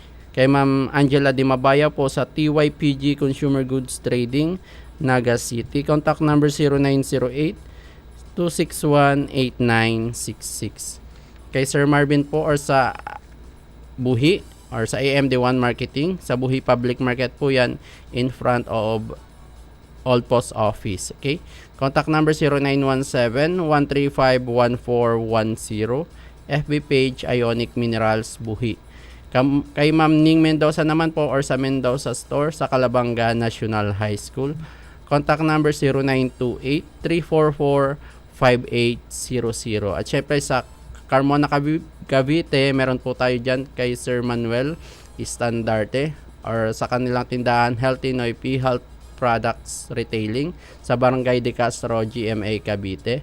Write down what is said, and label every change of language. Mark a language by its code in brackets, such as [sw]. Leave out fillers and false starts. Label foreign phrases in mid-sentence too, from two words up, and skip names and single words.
[tl] Kay Ma'am Angela Di Mabaya po sa TYPG Consumer Goods Trading, Naga City. [en] Contact number 0908-261-8966. [tl] Kay Sir Marvin po or sa Buhi or sa AMD1 Marketing. Sa Buhi Public Market po yan [en] in front of [tl] Old Post Office. Okay? [en] Contact number 0917-135-1410. FB page Ionic Minerals Buhi. [tl] Kay Ma'am Ning Mendoza naman po or sa Mendoza Store sa Calabanga National High School. [en] Contact number 0928-344-5800. [tl] At syempre sa Carmona Cavite, meron po tayo dyan kay Sir Manuel Istandarte or sa kanilang tindahan Healthy Noipi Health Products Retailing sa Barangay De Castro, GMA Cavite.